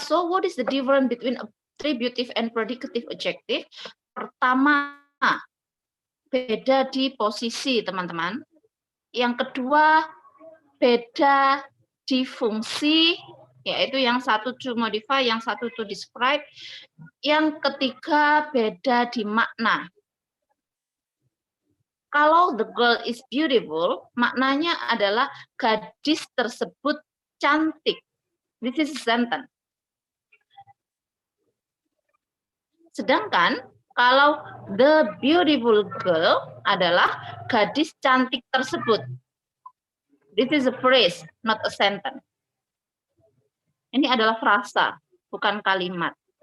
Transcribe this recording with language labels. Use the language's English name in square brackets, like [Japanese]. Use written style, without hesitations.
[English] So, what is the difference between attributive and predicative adjective? [Indonesian] Pertama, beda di posisi, teman-teman. Yang kedua, beda di fungsi, yaitu yang satu to modify, yang satu to describe. Yang ketiga, beda di makna. Kalau the girl is beautiful, maknanya adalah gadis tersebut cantik. [English] This is a sentence. [Indonesian] Sedangkan kalau the beautiful girl adalah gadis cantik tersebut. [English] This is a phrase, not a sentence. [Indonesian] Ini adalah frasa, bukan kalimat.